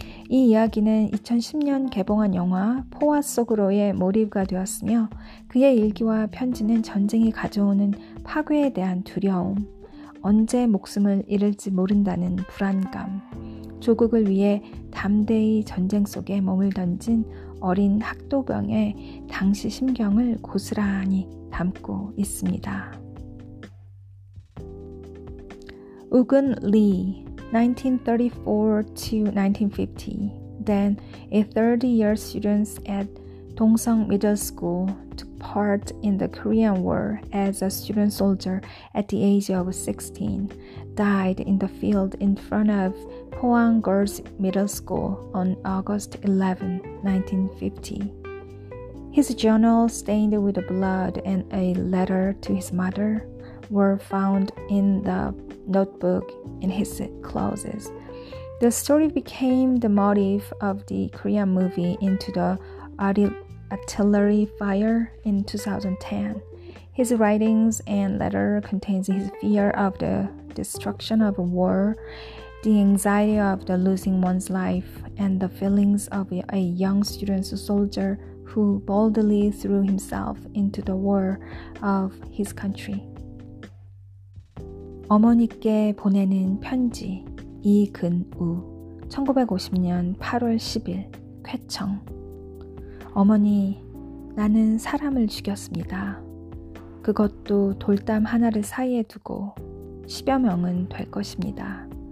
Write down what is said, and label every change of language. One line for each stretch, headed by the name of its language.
Korean: 이 이야기는 2010년 개봉한 영화 포화 속으로의 몰입가 되었으며 그의 일기와 편지는 전쟁이 가져오는 파괴에 대한 두려움, 언제 목숨을 잃을지 모른다는 불안감, 조국을 위해 담대히 전쟁 속에 몸을 던진 어린 학도병의 당시 심경을 고스란히 담고 있습니다.
English: 우근 리 1934 to 1950, then a 30-year student at Dongsung Middle School, took part in the Korean War as a student soldier at the age of 16, died in the field in front of Pohang Girls Middle School on August 11, 1950. His journal stained with blood and a letter to his mother were found in the notebook in his clothes. The story became the motif of the Korean movie Into the Artillery Fire in 2010. His writings and letter contains his fear of the destruction of war, the anxiety of the losing one's life, and the feelings of a young student soldier who boldly threw himself into the war of his country.
Korean: 어머니께 보내는 편지 이근우 1950년 8월 10일 쾌청. 어머니, 나는 사람을 죽였습니다. 그것도 돌담 하나를 사이에 두고 10여 명은 될 것입니다.